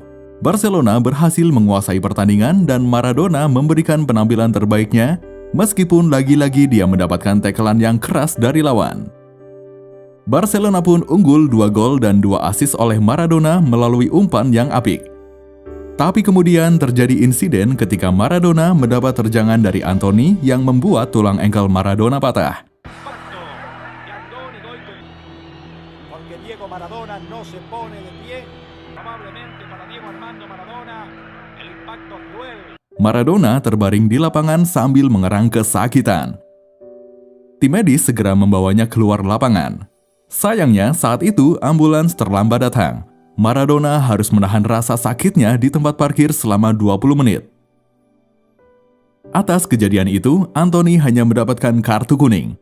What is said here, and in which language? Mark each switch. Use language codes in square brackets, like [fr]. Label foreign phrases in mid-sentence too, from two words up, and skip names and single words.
[id] Barcelona berhasil menguasai pertandingan dan Maradona memberikan penampilan terbaiknya, meskipun lagi-lagi dia mendapatkan tackle-an yang keras dari lawan. Barcelona pun unggul 2 gol dan 2 assist oleh Maradona melalui umpan yang apik. Tapi kemudian terjadi insiden ketika Maradona mendapat terjangan dari Antony yang membuat tulang engkel Maradona patah. [es] Porque Diego Maradona no se pone de pie. Amablemente para Diego Armando Maradona. El impacto cruel. [id] Maradona terbaring di lapangan sambil mengerang kesakitan. Tim medis segera membawanya keluar lapangan. Sayangnya saat itu ambulans terlambat datang. Maradona harus menahan rasa sakitnya di tempat parkir selama 20 menit. Atas kejadian itu, Antony hanya mendapatkan kartu kuning.